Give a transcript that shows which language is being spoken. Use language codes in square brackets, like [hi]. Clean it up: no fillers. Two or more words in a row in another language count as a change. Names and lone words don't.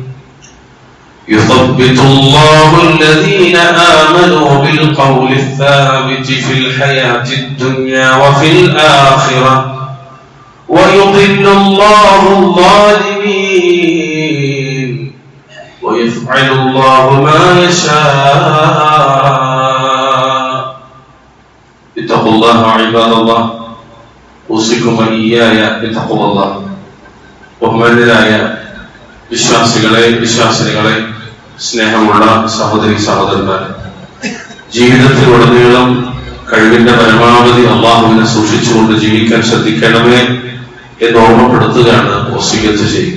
[ar] يثبت الله الذين آمنوا بالقول الثابت في الحياة الدنيا وفي الآخرة ويضل الله الظالمين ويفعل الله ما يشاء اتقوا الله عباد الله أوصيكم وإياي بتقوى الله ബഹുമാന്യരായ [ml] വിശ്വാസികളെ സ്നേഹമുള്ള സഹോദരി സഹോദരന്മാരെ, ജീവിതത്തിലുടനീളം കഴിവിന്റെ പരമാവധി അള്ളാഹുവിനെ സൂക്ഷിച്ചുകൊണ്ട് ജീവിക്കാൻ ശ്രദ്ധിക്കണമേ എന്ന് ഓർമ്മപ്പെടുത്തുകയാണ് വസിയ്യത്ത് ചെയ്യുക.